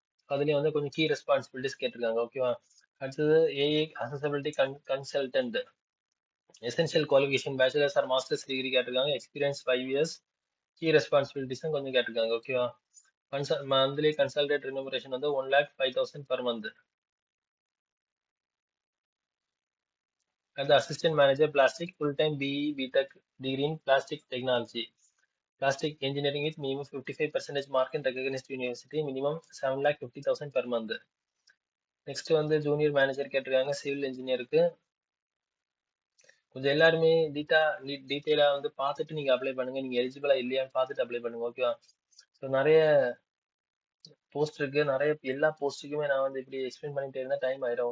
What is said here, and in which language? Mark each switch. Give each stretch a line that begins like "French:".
Tamil: அதுலேயும் வந்து கொஞ்சம் கீ ரெஸ்பான்சிபிலிட்டிஸ் கேட்டிருக்காங்க. ஓகேவா? அடுத்தது AI accessibility consultant, essential qualification bachelors R masters degree கேட்டிருக்காங்க, எக்ஸ்பீரியன்ஸ் 5 இயர்ஸ், கீ ரெஸ்பான்சிபிலிட்டிஸும் கொஞ்சம் கேட்டிருக்காங்க. ஓகேவா? மந்த்லி கன்சல்டேட் ரெமுனரேஷன் வந்து 1,05,000 per month.
English: The assistant manager plastic full-time BE BTech degree in plastic technology, plastic engineering with minimum 55% mark in recognized university, minimum 7,50,000 per month.
Tamil: Next வந்து junior manager கேட்டிருக்காங்க civil இன்ஜினியருக்கு. கொஞ்சம் எல்லாருமே டீட்டெயிலாக வந்து பார்த்துட்டு நீங்கள் apply பண்ணுங்க, நீங்கள் எலிஜிபிளா இல்லையான்னு பார்த்துட்டு அப்ளை பண்ணுங்க. ஓகேவா? ஸோ நிறைய போஸ்ட் இருக்கு, நிறைய எல்லா போஸ்ட்டுக்குமே நான் வந்து இப்படி எக்ஸ்பிளைன் பண்ணிட்டே இருந்தால் டைம் ஆயிடும்.